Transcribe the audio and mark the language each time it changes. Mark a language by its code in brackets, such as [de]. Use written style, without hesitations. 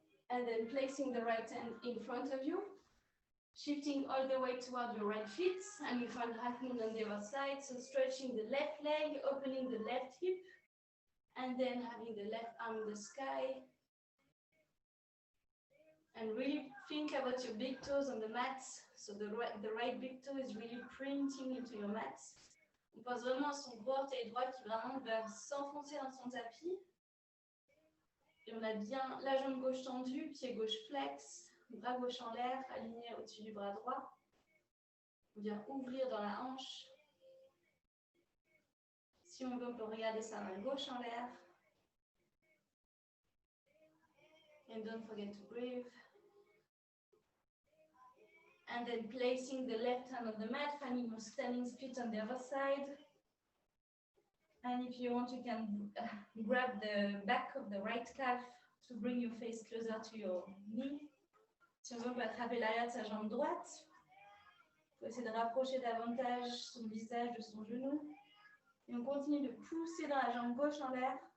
[en] And then placing the right hand in front of you. Shifting all the way toward your right feet, and you find half moon on the other side. So stretching the left leg, opening the left hip, and then having the left arm in the sky. And really think about your big toes on the mat. So the right big toe is really printing into your mat. [fr] On pose vraiment son gros orteil droit qui vraiment va s'enfoncer dans son tapis. Et on a bien la jambe gauche tendue, pied gauche flex. Bras gauche en l'air, aligné au-dessus du bras droit. On vient ouvrir dans la hanche. Si on veut, on peut regarder sa main gauche en l'air. [en] And don't forget to breathe. And then placing the left hand on the mat, finding your standing split on the other side. And if you want, you can grab the back of the right calf to bring your face closer to your knee. [fr] Si on veut, on peut attraper l'arrière de sa jambe droite. Il faut essayer de rapprocher davantage son visage de son genou. Et on continue de pousser dans la jambe gauche en l'air.